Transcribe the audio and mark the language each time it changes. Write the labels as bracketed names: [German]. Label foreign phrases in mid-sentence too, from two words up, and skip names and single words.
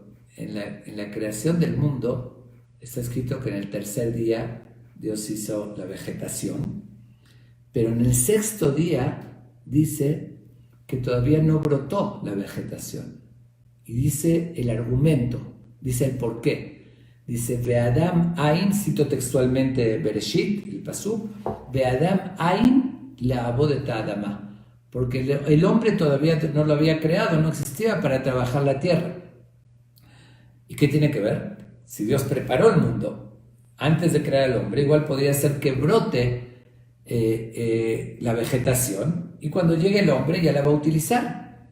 [Spanish] En la creación del mundo está escrito que en el tercer día Dios hizo la vegetación. Pero en el sexto día dice que todavía no brotó la vegetación. Y dice el argumento, dice el porqué. [Hebrew] Dice, ואדם אין, [Spanish] cito textualmente Bereshit, el pasuk, [Hebrew] ואדם אין לעבוד את האדמה. [Spanish] Porque el hombre todavía no lo había creado, no existía para trabajar la tierra. ¿Y qué tiene que ver? Si Dios preparó el mundo antes de crear al hombre, igual podría ser que brote la vegetación, y cuando llegue el hombre ya la va a utilizar.